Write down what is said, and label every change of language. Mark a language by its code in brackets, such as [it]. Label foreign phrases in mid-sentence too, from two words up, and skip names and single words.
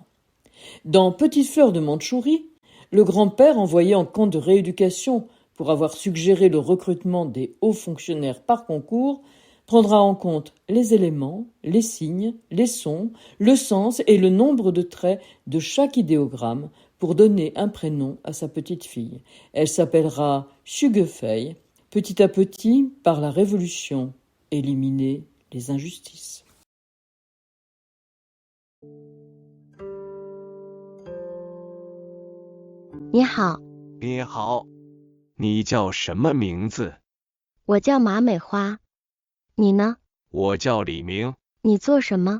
[fr] Dans Petite fleur de Mandchourie, le grand-père envoyé en camp de rééducation pour avoir suggéré le recrutement des hauts fonctionnaires par concours prendra en compte les éléments, les signes, les sons, le sens et le nombre de traits de chaque idéogramme pour donner un prénom à sa petite fille. Elle s'appellera Xu Gefei, petit à petit, par la révolution, éliminer les injustices. [zh] 你好，你好，你叫什么名字？我叫马美花。你呢？我叫李明，你做什么？